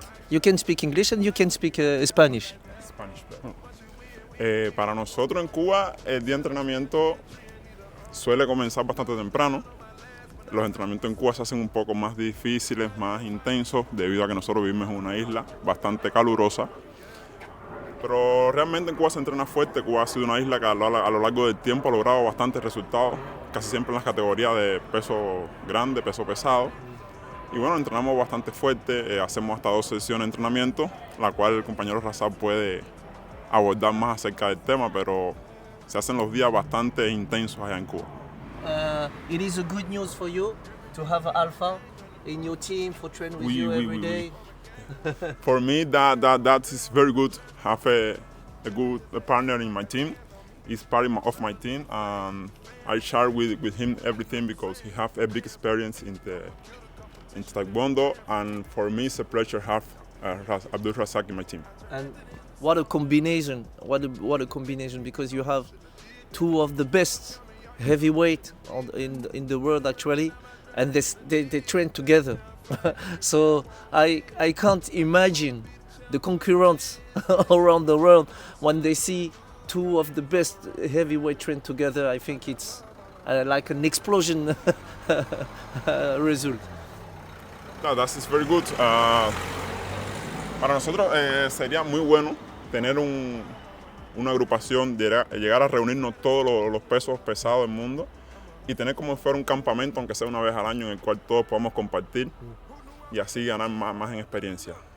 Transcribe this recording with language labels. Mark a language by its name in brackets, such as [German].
[English] You can speak English and you can speak Spanish. [Spanish] Spanish, para nosotros en Cuba, el día de entrenamiento suele comenzar bastante temprano. Los entrenamientos en Cuba se hacen un poco más difíciles, más intensos, debido a que nosotros vivimos en una isla bastante calurosa. Pero realmente en Cuba se entrena fuerte. Cuba ha sido una isla que a lo largo del tiempo ha logrado bastantes resultados, casi siempre en las categorías de peso grande, peso pesado. Y bueno, entrenamos bastante fuerte, hacemos hasta 2 sesiones de entrenamiento, la cual el compañero Razak puede abordar más acerca del tema, pero se hacen los días bastante intensos allá en Cuba. [English] It is a good news for you to have Alpha in your team for training with you every day. For me, that is very good. Have a good partner in my team. He's part of my team, and I share with him everything because he has a big experience in Taekwondo, and for me, it's a pleasure to have Abdul Razak in my team. And what a combination! What a combination! Because you have 2 of the best heavyweight in the world actually, and they train together. So I can't imagine the concurrents around the world when they see 2 of the best heavyweight train together. I think it's like an explosion result. No, that is very good. [Spanish] Para nosotros sería muy bueno tener una agrupación, llegar a reunirnos todos los pesos pesados del mundo y tener como si fuera un campamento, aunque sea una vez al año, en el cual todos podamos compartir y así ganar más en experiencia.